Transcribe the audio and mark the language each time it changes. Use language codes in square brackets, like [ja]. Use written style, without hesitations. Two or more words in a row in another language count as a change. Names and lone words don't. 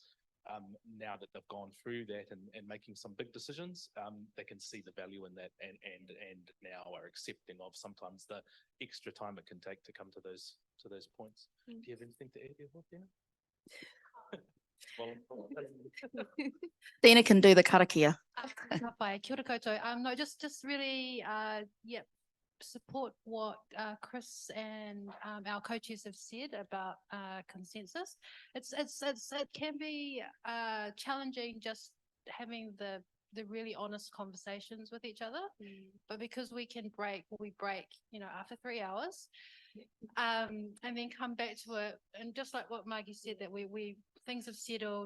[en] Now that they've gone through that and making some big decisions, they can see the value in that and now are accepting of sometimes the extra time it can take to come to those points. Do you have anything to add there, Dina? Dina can do the karakia. [mi] Kia ora koutou. [en] No, just really, support what Chris and our co-chairs have said about consensus. It can be challenging just having the really honest conversations with each other, but because we break, after 3 hours, and then come back to it, and just like what Margie said, that things have settled.